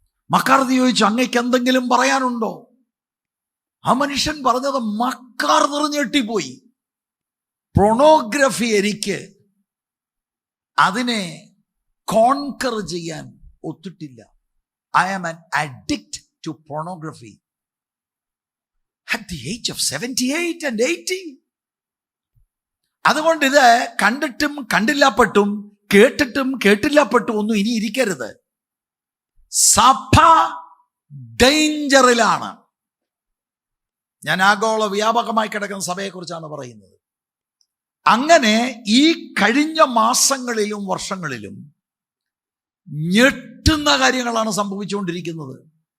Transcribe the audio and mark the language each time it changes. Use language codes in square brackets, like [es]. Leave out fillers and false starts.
[ml] മക്കാർദർ ചോദിച്ചു, അങ്ങേക്ക് എന്തെങ്കിലും പറയാനുണ്ടോ? ആ മനുഷ്യൻ പറഞ്ഞത് മക്കാർദർ ഞെട്ടിപ്പോയി. പൊർണോഗ്രഫി എനിക്ക് അതിനെ കോൺകർ ചെയ്യാൻ ഒത്തിട്ടില്ല. [en] I am an addict to pornography at the age of 78 and 80. [ml] അതുകൊണ്ട് ഇത് കണ്ടിട്ടും കണ്ടില്ലാപ്പെട്ടും കേട്ടിട്ടും കേട്ടില്ലാപ്പെട്ടും ഒന്നും ഇനി ഇരിക്കരുത്. സഭ ഡേഞ്ചറിലാണ്. ഞാൻ ആഗോള വ്യാപകമായി കിടക്കുന്ന സഭയെക്കുറിച്ചാണ് പറയുന്നത്. അങ്ങനെ ഈ കഴിഞ്ഞ മാസങ്ങളിലും വർഷങ്ങളിലും ഞെട്ടുന്ന കാര്യങ്ങളാണ് സംഭവിച്ചുകൊണ്ടിരിക്കുന്നത്.